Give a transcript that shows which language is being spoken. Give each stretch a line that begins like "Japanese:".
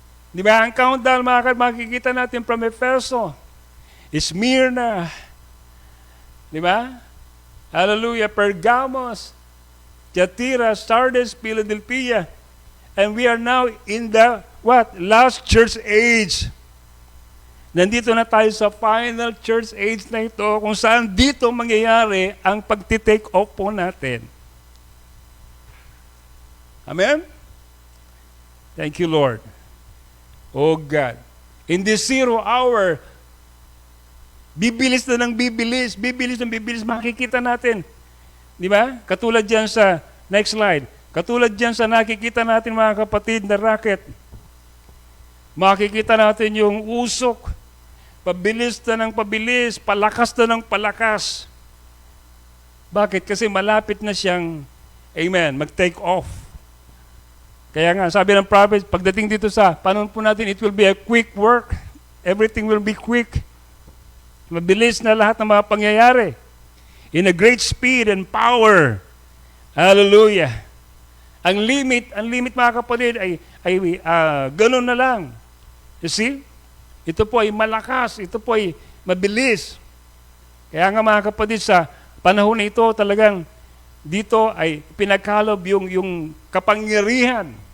Filipino: Di ba? Ang countdown, makikita natin from Efeso, Smyrna, di ba? Hallelujah. Pergamos, Thyatira, Sardis, Philadelphia.
English: And we are now in the, what? Last church age.
Filipino: Nandito na tayo sa final church age na ito kung saan dito mangyayari ang pagtitake off po natin. Amen?
English: Thank you, Lord. Oh God. In this 0 hour,
Filipino: bibilis na ng bibilis, makikita natin. Di ba? Katulad dyan sa, next slide, katulad dyan sa nakikita natin mga kapatid na rocket. Makikita natin yung usok, pabilis na ng pabilis, palakas na ng palakas. Bakit? Kasi malapit na siyang, amen, mag-take off. Kaya nga, sabi ng prophet, pagdating dito sa panahon po natin,
English: it will be a quick work. Everything will be quick.
Filipino: Mabilis na lahat ng mga pangyayari.
English: In a great speed and power. Hallelujah.
Filipino: Ang limit mga kapatid ay ganun na lang.
English: You see?
Filipino: Ito po ay malakas, ito po ay mabilis. Kaya nga mga kapatid, sa panahon na ito talagang dito ay pinagkalob yung kapangyarihan.